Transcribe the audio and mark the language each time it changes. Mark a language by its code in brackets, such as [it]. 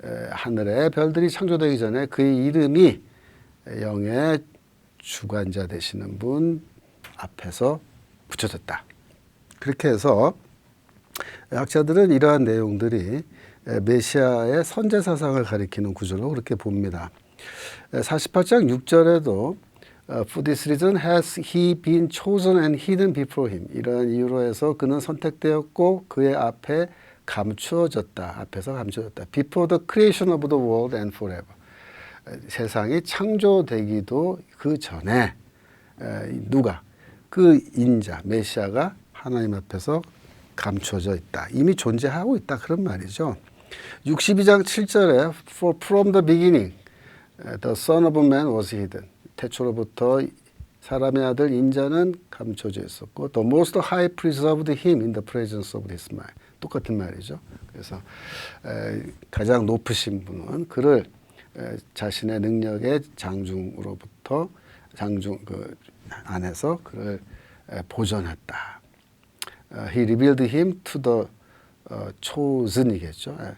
[ko] 하늘의 별들이 창조되기 전에 그의 이름이 영의 주관자 되시는 분 앞에서 붙여졌다. 그렇게 해서 학자들은 이러한 내용들이 메시아의 선제 사상을 가리키는 구절로 그렇게 봅니다. 48장 6절에도 [en] For this reason has he been chosen and hidden before him. [ko] 이러한 이유로 해서 그는 선택되었고 그의 앞에 감추어졌다. 앞에서 감추어졌다. [en] Before the creation of the world and forever. [ko] 세상이 창조되기도 그 전에 누가? 그 인자, 메시아가 하나님 앞에서 감추어져 있다. 이미 존재하고 있다. 그런 말이죠. 62장 7절에 [en] For from the beginning the son of man was hidden. [ko] 태초로부터 사람의 아들 인자는 감춰져 있었고 [en] The most high preserved him in the presence of his mind. [ko] 똑같은 말이죠. 그래서 가장 높으신 분은 그를 자신의 능력의 장중으로부터 그 안에서 그를 보존했다. [en] He revealed him to the [ko] chosen이겠죠.